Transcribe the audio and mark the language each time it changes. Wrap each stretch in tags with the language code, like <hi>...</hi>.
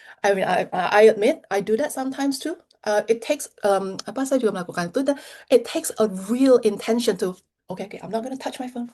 <en>I mean, I admit I do that sometimes too. It takes</en> <id>apa saya juga melakukan itu.</id> <en>It takes a real intention to okay, I'm not gonna touch my phone.</en>